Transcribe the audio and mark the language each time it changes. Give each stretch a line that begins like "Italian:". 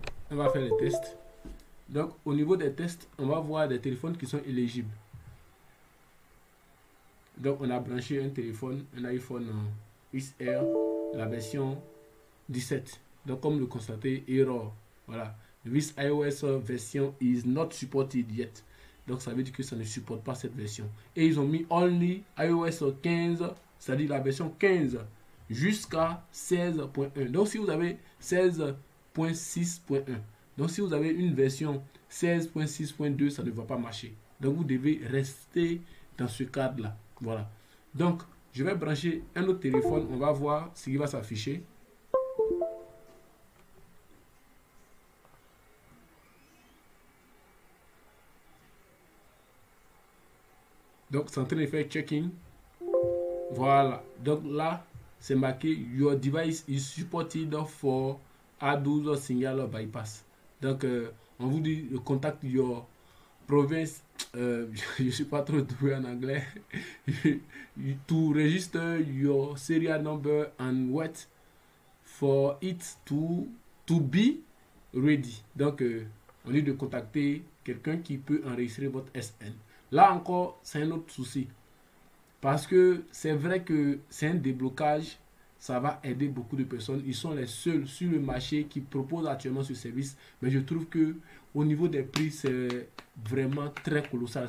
French: On va faire les tests. Donc au niveau des tests, on va voir des téléphones qui sont éligibles. Donc on a branché un téléphone, un iPhone XR, la version 17. Donc comme le constatez, error. Voilà.
English: This iOS version is not supported yet.
French: Donc ça veut dire que ça ne supporte pas cette version. Et ils ont mis
English: only iOS 15,
French: c'est-à-dire la version 15 jusqu'à 16.1. Donc si vous avez 16.6.1, donc si vous avez une version 16.6.2, ça ne va pas marcher. Donc vous devez rester dans ce cadre-là. Voilà. Donc je vais brancher un autre téléphone, on va voir ce qui va s'afficher. Donc c'est en train de faire checking. Voilà. Donc là, c'est marqué
English: Your device is supported for A12 signal bypass.
French: Donc on vous dit
English: contact your province.
French: Je ne suis pas trop doué en anglais.
English: To register your serial number and wait for it to be ready.
French: Donc on dit de contacter quelqu'un qui peut enregistrer votre SN. Là encore, c'est un autre souci. Parce que c'est vrai que c'est un déblocage, ça va aider beaucoup de personnes. Ils sont les seuls sur le marché qui proposent actuellement ce service. Mais je trouve que au niveau des prix, c'est vraiment très colossal.